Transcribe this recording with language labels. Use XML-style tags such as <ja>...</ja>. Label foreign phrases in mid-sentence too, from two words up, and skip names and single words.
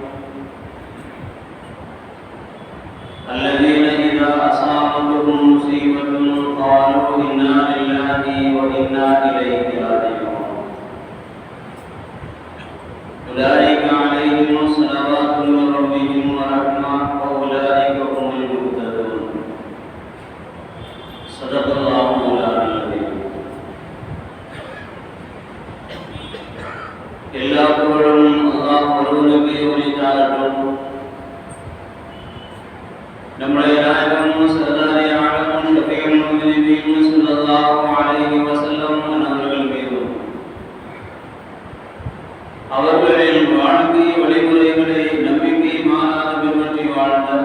<ar>الذين إذا أصابتهم مصيبة قالوا إنا لله وإنا إليه راجعون أولئك عليهم صلوات من ربهم ورحمة وأولئك هم المهتدون. صدق الله مولانا العظيم.</ar> <ta>எல்லா புகழும் அல்லாஹ் ஒருவனுக்கே உரித்தாகட்டும். நம்முடைய நாயகம் சர்தாரி ஆலம் ஷஃபீஉல் முஹ்திதீன்</ta> <ar>صلى الله عليه وسلم</ar> <ta>அவர்கள் மீதும் அவர்களின் வாழ்க்கை வழிமுறைகளை நம்பிக்கை மாறாத பின்பற்றி வாழ்ந்த</ta>